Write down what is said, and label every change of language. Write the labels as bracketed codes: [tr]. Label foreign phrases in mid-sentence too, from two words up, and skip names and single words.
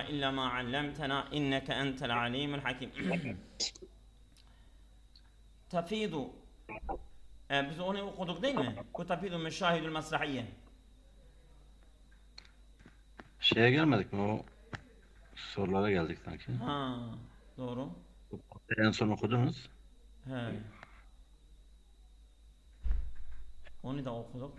[ar] إلا ما علمتنا إنك أنت العليم الحكيم. [tr] تفيد biz onu okuduk değil mi? [ar] Bu تفيد مشاهد المسرحية. [tr] Şeye gelmedik mi? O sorulara geldik sanki. Ha, doğru. En son okudunuz. He. Onu da okuduk.